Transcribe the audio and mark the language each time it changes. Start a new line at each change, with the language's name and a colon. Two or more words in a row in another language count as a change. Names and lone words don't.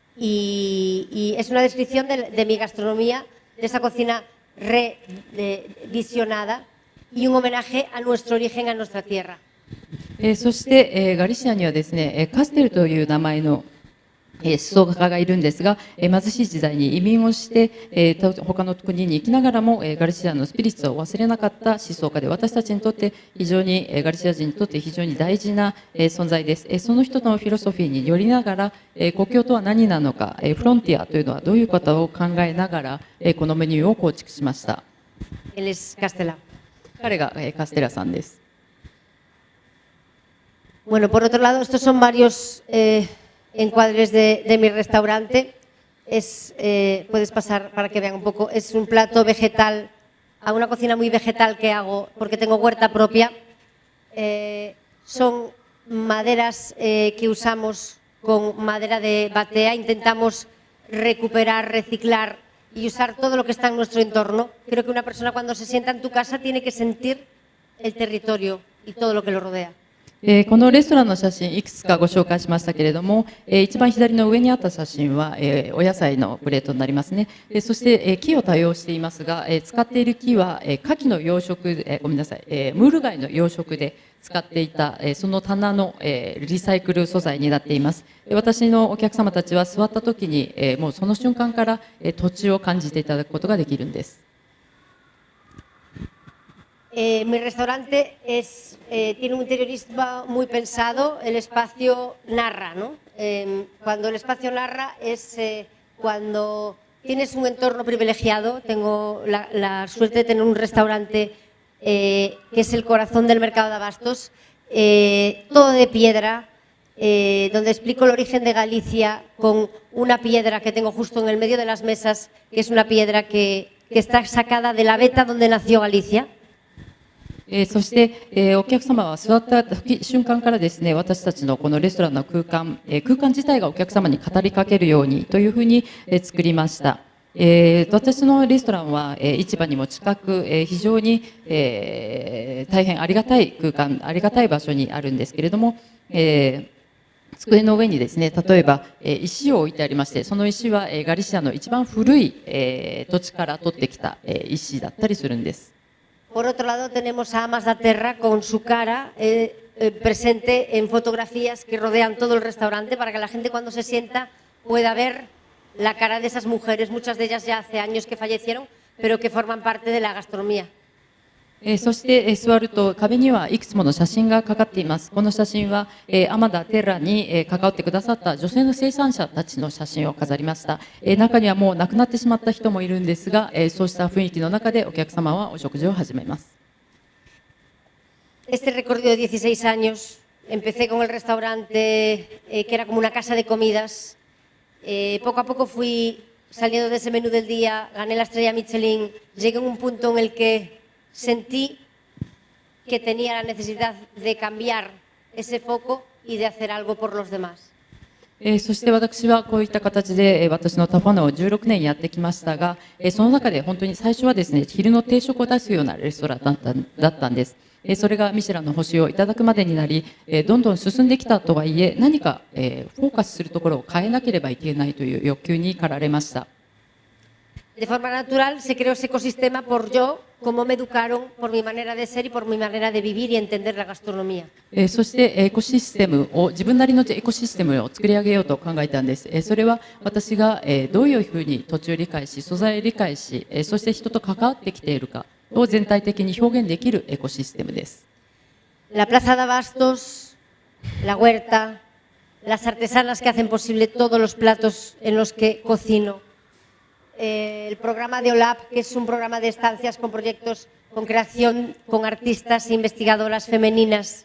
Spanish: y es una descripción de mi gastronomía, de esa cocina revisionada y un homenaje a nuestro origen, a nuestra tierra.
Japanese: そして、ガリシアにはですねカステルという名前の思想家がいるんですが、貧しい時代に移民をして、他の国に行きながらも、ガリシアのスピリッツを忘れなかった思想家で、私たちにとって非常に、ガリシア人にとって非常に大事な、存在です。その人のフィロソフィーによりながら、国境とは何なのか、フロンティアというのはどういうことを考えながら、このメニューを構築しました。
Spanish: Él es Castelao.
Japanese: 彼が、カステラさんです。
Spanish: Bueno, por otro lado, estos son varios encuadres de mi restaurante. Puedes pasar para que vean un poco. Es un plato vegetal, a una cocina muy vegetal que hago porque tengo huerta propia. Son maderas que usamos con madera de batea. Intentamos recuperar, reciclar y usar todo lo que está en nuestro entorno. Creo que una persona cuando se sienta en tu casa tiene que sentir el territorio y todo lo que lo rodea.
Japanese: このレストランの写真いくつかご紹介しましたけれども、一番左の上にあった写真は、お野菜のプレートになりますね。そして、木を多用していますが、使っている木は、牡蠣の養殖、ごめんなさい、ムール貝の養殖で使っていた、その棚の、リサイクル素材になっています。私のお客様たちは座った時に、もうその瞬間から、土地を感じていただくことができるんです。
Spanish: Mi restaurante tiene un interiorismo muy pensado, el espacio narra, ¿no? Cuando el espacio narra es cuando tienes un entorno privilegiado. Tengo la suerte de tener un restaurante que es el corazón del mercado de abastos, todo de piedra, donde explico el origen de Galicia con una piedra que tengo justo en el medio de las mesas, que es una piedra que está sacada de la veta donde nació Galicia.
Japanese: そして、お客様は座った瞬間からですね、私たちのこのレストランの空間、空間自体がお客様に語りかけるようにというふうに、作りました。私のレストランは、市場にも近く、非常に、大変ありがたい空間、ありがたい場所にあるんですけれども、机の上にですね、例えば、石を置いてありまして、その石は、ガリシアの一番古い、土地から取ってきた、石だったりするんです。
Spanish: Por otro lado, tenemos a Amas da Terra con su cara presente en fotografías que rodean todo el restaurante para que la gente cuando se sienta pueda ver la cara de esas mujeres, muchas de ellas ya hace años que fallecieron, pero que forman parte de la gastronomía.
Japanese: そして、座ると壁にはいくつもの写真がかかっています。この写真は、アマダ・テラに、関わってくださった女性の生産者たちの写真を飾りました。中にはもう亡くなってしまった人もいるんですが、そうした雰囲気の中でお客様はお食事を始めます。
Spanish: Este recorrido de 16 años, empecé con el restaurante que era como una casa de comidas. Poco a poco fui saliendo de ese menú del día, gané la estrella Michelin, llegué a un punto en el que sentí que tenía la necesidad de cambiar ese foco y de hacer algo por los demás.
Japanese: そして私はこういった形で私のタファナを16年やってきましたが、その中で本当に最初はですね、昼の定食を出すようなレストランだったんです。それがミシュランの星をいただくまでになり、どんどん進んできたとはいえ、何かフォーカスするところを変えなければいけないという欲求に駆られました。
Spanish: De forma natural se creó ese ecosistema por yo, cómo me educaron, por mi manera de ser y por mi manera de vivir y entender la gastronomía.
Japanese: そしてエコシステムを自分なりのエコシステムを作り上げようと考えたんです。それは私がどういうふうに土地を理解し、素材を理解し、そして人と関わってきているかを全体的に表現できるエコシステムです。
Spanish: La Plaza de Abastos, la huerta, las artesanas que hacen posible todos los platos en los que cocino. El programa de OLAP, que es un programa de estancias con proyectos, con creación, con artistas e investigadoras femeninas.